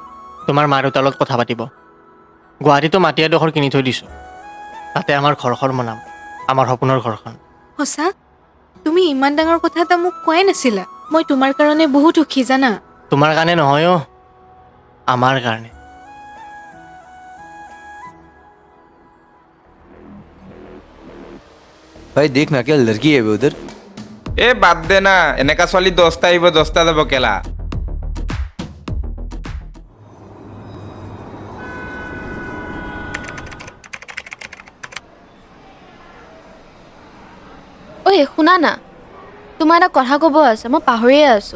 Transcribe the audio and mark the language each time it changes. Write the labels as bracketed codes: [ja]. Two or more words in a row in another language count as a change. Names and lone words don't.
[as] তোমাৰ মা দেউতাৰ লগত কথা পাতিব। গুৱাহাটীতো মাটি এডোখৰ কিনি থৈ দিছোঁ। তাতে আমাৰ ঘৰখন বনাম, আমাৰ সপোনৰ ঘৰখন। সঁচা? তুমি ইমান ডাঙৰ কথা এটা মোক কোৱাই নাছিলা। মই তোমাৰ কাৰণে বহুত সুখী জানা। তোমাৰ কাৰণে নহয় অ', আমাৰ কাৰণে। [hi] भाई देखना क्या लड़की है उधर। [as] এ বাদ দে না, এনেকা ছোৱালী 10টা আহিব 10টা যাব কেলা। ঐ শুনা না, তোমাৰ এটা কথা ক'ব আছে, মই পাহৰিয়ে আছোঁ।